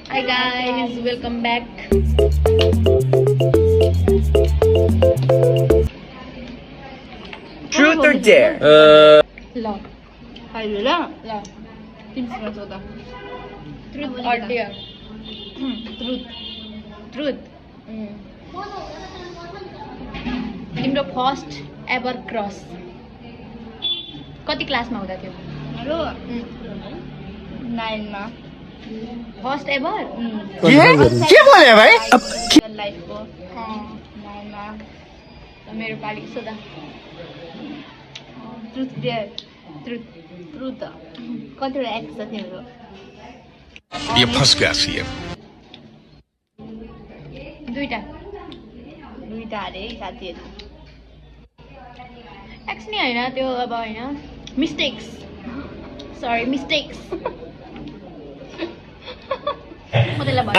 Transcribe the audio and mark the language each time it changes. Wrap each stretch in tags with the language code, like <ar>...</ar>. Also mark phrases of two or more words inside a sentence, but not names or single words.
<en>Hi guys, welcome back. Truth or dare?</en> <ne>ल अहिले ल ल तिमीसँग सोध</ne> <en>truth or dare? Truth.</en> <ne>तिम्रो</ne> <en>first ever crush</en> <ne>कति क्लासमा हुँदा थियो? मेरो 9 मा</ne> <en>first ever?</en> <ne>के बोले भाइ? लाइफको 9 मा मेरो पालि सोधा।</ne> <en>truth dare ट्रुथ</en> <ne>ट्रुथ कतिवटा एक्स छ तिम्रो?</ne> <hi>ये फंस गया सीएम।</hi> <ne>दुईटा अरे साथीहरू एक्स नि होइन त्यो अब होइन</ne> <en>mistakes sorry mistakes</en> <ne>म त्यसलाई भन्छु</ne>